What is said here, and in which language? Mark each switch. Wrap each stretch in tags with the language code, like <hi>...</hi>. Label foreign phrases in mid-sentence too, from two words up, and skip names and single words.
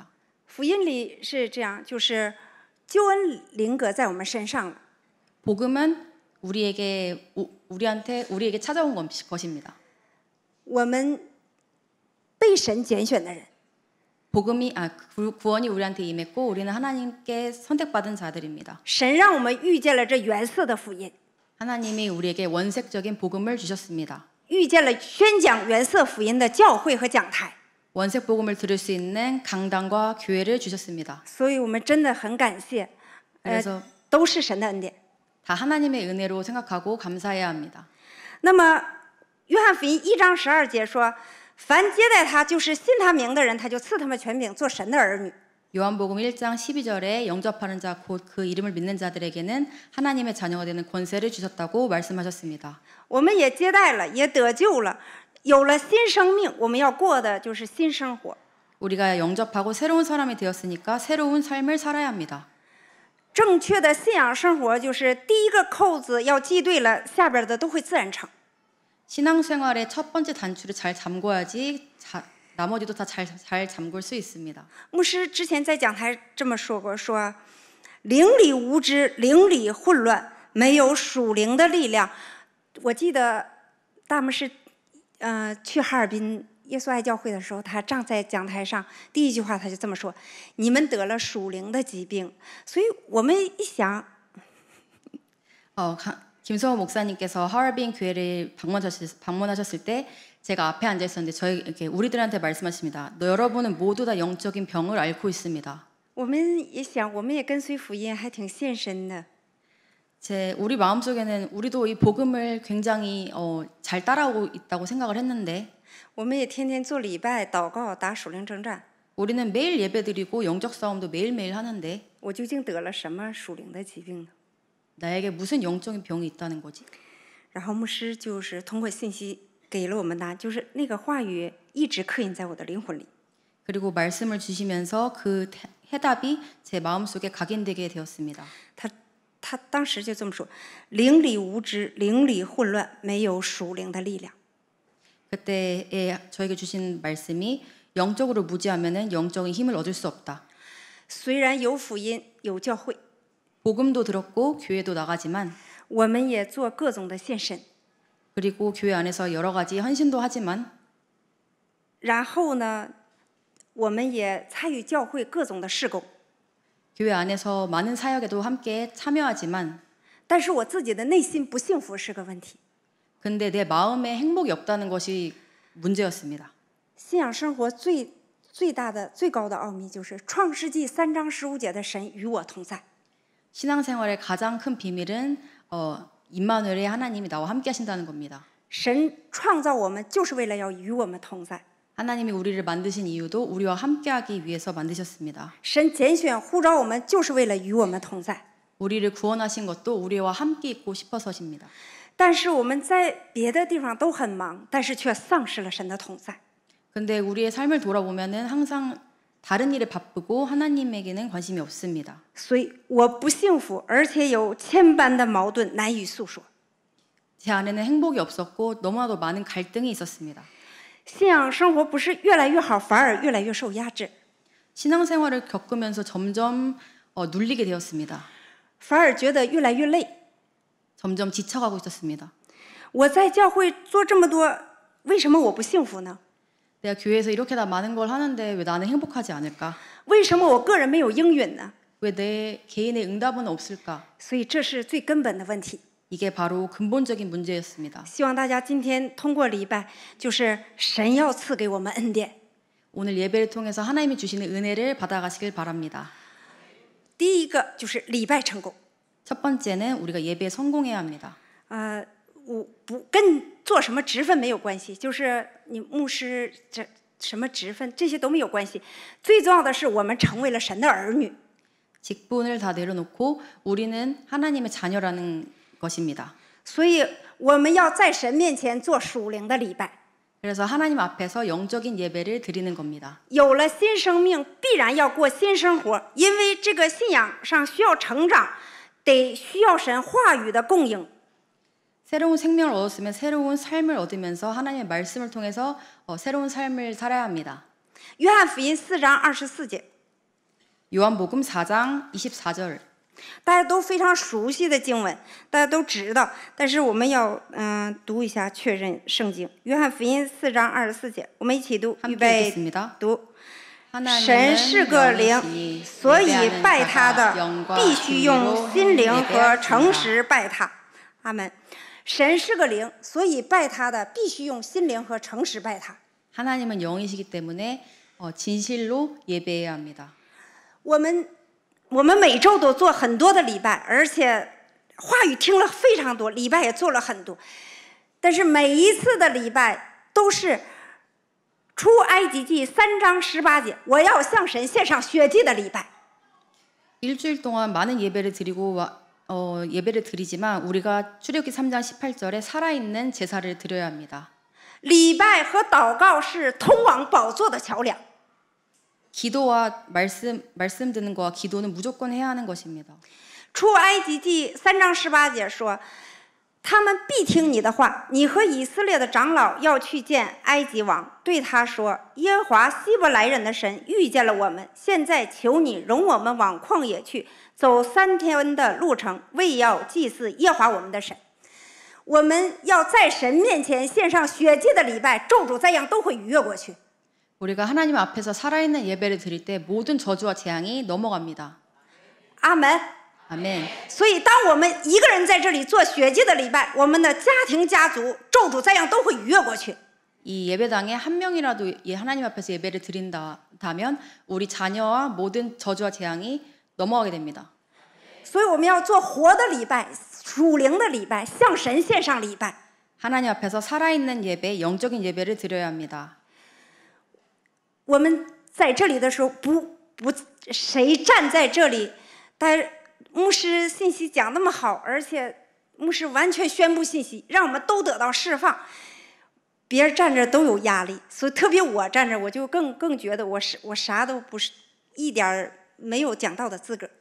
<zh>福音里是这样，就是救恩临格在我们身上了。</zh> <ko>복음은 우리에게 찾아온 것입니다.</ko> <zh>我们被神拣选的人，</zh> <ko>복음이 구원이 우리한테 임했고 우리는 하나님께 선택받은 자들입니다.</ko> <zh>神让我们遇见了这原色的福音，</zh> <ko>하나님이 우리에게 원색적인 복음을 주셨습니다.</ko> <zh>遇见了宣讲原色福音的教会和讲台。</zh> <ko>원색 복음을 들을 수 있는 강단과 교회를 주셨습니다.</ko> <zh>所以我们真的很感谢，</zh> <ko>그래서</ko> <zh>都是神的恩典。</zh> <ko>다 하나님의 은혜로 생각하고 감사해야 합니다.</ko> <zh>那么约翰福音1章12节说，凡接待他，就是信他名的人，他就赐他们权柄做神的儿女。</zh> <ko>요한복음 1장 12절에 영접하는 자 곧 그 이름을 믿는 자들에게는 하나님의 자녀가 되는 권세를 주셨다고 말씀하셨습니다.</ko> <zh>我们也接待了，也得救了，有了新生命，我们要过的就是新生活。</zh> <ko>우리가 영접하고 새로운 사람이 되었으니까 새로운 삶을 살아야 합니다.</ko> <zh>正确的信仰生活就是第一个扣子要系对了，下边的都会自然成。</zh> <ko>신앙생활의 첫 번째 단추를 잘 잠궈야지 나머지도 다 잘 잠글 수 있습니다.</ko> <zh>牧师之前在讲台这么说过，说灵里无知，灵里混乱，没有属灵的力量。我记得大牧师去哈尔滨耶稣爱教会的时候，他站在讲台上，第一句话他就这么说：“你们得了属灵的疾病。” 所以我们一想，</zh> <ko>김성호 목사님께서 하얼빈 교회를 방문하셨을 때 제가 앞에 앉아 있었는데 우리들한테 말씀하십니다. 여러분은 모두 다 영적인 병을 앓고 있습니다.</ko> <zh>我们也想，我们也跟随福音，还挺献身的。</zh> <ko>우리 마음속에는 우리도 이 복음을 굉장히 잘 따라오고 있다고 생각을 했는데</ko> <zh>我们也天天做礼拜、祷告、打属灵征战。</zh> <ko>우리는 매일 예배드리고 영적 싸움도 매일매일 하는데</ko> <zh>我究竟得了什么属灵的疾病呢？</zh> <ko>나에게 무슨 영적인 병이 있다는 거지?</ko> <zh>然后牧师就是通过信息给了我们答案，就是那个话语一直刻印在我的灵魂里。</zh> <ko>그리고 말씀을 주시면서 그 해답이 제 마음속에 각인되게 되었습니다.</ko> <zh>他当时就这么说：灵里无知，灵里混乱，没有属灵的力量。</zh> <ko>그때에 저에게 주신 말씀이 영적으로 무지하면은 영적인 힘을 얻을 수 없다.</ko> <zh>虽然有福音，有教会，</zh> <ko>복음도 들었고 교회도 나가지만</ko> <zh>我们也做各种的献身。</zh> <ko>그리고 교회 안에서 여러 가지 헌신도 하지만</ko> <zh>然后呢，我们也参与教会各种的事工。</zh> <ko>교회 안에서 많은 사역에도 함께 참여하지만</ko> <zh>但是我自己的内心不幸福是个问题。</zh> <ko>근데 내 마음에 행복이 없다는 것이 문제였습니다.</ko> <zh>信仰生活最大的最高的奥秘就是创世纪3章15节的神与我同在。</zh> <ko>신앙생활의 가장 큰 비밀은 임마누엘의 하나님이 나와 함께 하신다는 겁니다.</ko> <zh>神创造我们就是为了要与我们同在。</zh> <ko>하나님이 우리를 만드신 이유도 우리와 함께하기 위해서 만드셨습니다.</ko> <zh>神拣选呼召我们就是为了与我们同在。</zh> <ko>우리를 구원하신 것도 우리와 함께 있고 싶어서십니다.</ko> <zh>但是我们在别的地方都很忙，但是却丧失了神的同在。</zh> <ko>근데 우리의 삶을 돌아보면은 항상 다른 일에 바쁘고 하나님에게는 관심이 없습니다.</ko> <zh>所以我不幸福，而且有千般的矛盾难以诉说。</zh> <ko>제 안에는 행복이 없었고 너무나도 많은 갈등이 있었습니다.</ko> <zh>信仰生活不是越来越好，反而越来越受压制，</zh> <ko>신앙생활을 겪으면서 점점 눌리게 되었습니다.</ko> <zh>反而觉得越来越累。</zh> <ko>점점 지쳐가고 있었습니다.</ko> <zh>我在教会做这么多，为什么我不幸福呢？</zh> <ko>내가 교회에서 이렇게 다 많은 걸 하는데 왜 나는 행복하지 않을까?</ko> <zh>为什么我个人没有应允呢？</zh> <ko>왜 내 개인의 응답은 없을까?</ko> <zh>所以这是最根本的问题。</zh> <ko>이게 바로 근본적인 문제였습니다.</ko> <zh>希望大家今天通过礼拜，就是神要赐给我们恩典。</zh> <ko>오늘 예배를 통해서 하나님이 주시는 은혜를 받아가시길 바랍니다.</ko> <zh>第一个就是礼拜成功。</zh> <ko>첫 번째는 우리가 예배에 성공해야 합니다.</ko> <zh>我不跟做什么职分没有关系，就是你牧师这什么职分这些都没有关系。最重要的是我们成为了神的儿女。</zh> <ko>직분을 다 내려놓고 우리는 하나님의 자녀라는 것입니다.</ko> <zh>所以我们要在神面前做属灵的礼拜。</zh> <ko>그래서 하나님 앞에서 영적인 예배를 드리는 겁니다.</ko> <zh>有了新生命，必然要过新生活，因为这个信仰上需要成长，得需要神话语的供应。</zh> <ko>새로운 생명을 얻었으면 새로운 삶을 얻으면서 하나님의 말씀을 통해서 새로운 삶을 살아야 합니다.</ko> <zh>约翰福音4章24节，</zh> <ko>요한복음 4장 24절.</ko> <zh>大家都非常熟悉的经文，大家都知道，但是我们要读一下确认圣经。约翰福音4章24节，我们一起读，预</zh> <ko>함께</ko> <zh>备</zh> <ko>읽겠습니다.</ko> <zh>读。神是个灵，所以拜他的必须用心灵和诚实拜他。阿门。神是个灵，所以拜他的必须用心灵和诚实拜他。</zh> <ko>하나님은 영이시기 때문에 진실로 예배해야 합니다.</ko> <zh>我们每周都做很多的礼拜，而且话语听了非常多，礼拜也做了很多。但是每一次的礼拜都是出埃及记3章18节，我要向神献上血祭的礼拜。</zh> <ko>일주일 동안 많은 예배를 드리고 예배를 드리지만 우리가 출애굽기 3장 18절에 살아있는 제사를 드려야 합니다.</ko> <zh>礼拜和祷告是通往宝座的桥梁。</zh> <ko>기도와 말씀 듣는 거와 기도는 무조건 해야 하는 것입니다.</ko> <zh>出埃及记3章18节说，他们必听你的话，你和以色列的长老要去见埃及王，对他说：耶和华希伯来人的神遇见了我们，现在求你容我们往旷野去，走3天的路程，为要祭祀耶和华我们的神。我们要在神面前献上血祭的礼拜，咒诅灾殃都会逾越过去。</zh> <ko>우리가 하나님 앞에서 살아있는 예배를 드릴 때 모든 저주와 재앙이 넘어갑니다.</ko> <zh>阿门。</zh> <ko>아멘.</ko> <zh>所以，当我们一个人在这里做血祭的礼拜，我们的家庭、家族、咒诅灾殃都会逾越过去。</zh> <ko>이 예배당에 한 명이라도 하나님 앞에서 예배를 드린다면 우리 자녀와 모든 저주와 재앙이 넘어가게 됩니다.</ko> <zh>所以我们要做活的礼拜，属灵的礼拜，向神献上礼拜。</zh> <ko>하나님 앞에서 살아있는 예배, 영적인 예배를 드려야 합니다.</ko> <zh>我们在这里的时候，谁站在这里，但牧师信息讲那么好，而且牧师完全宣布信息，让我们都得到释放。别人站着都有压力，所以特别我站着，我就更觉得我啥都不是，一点没有讲道的资格。</zh>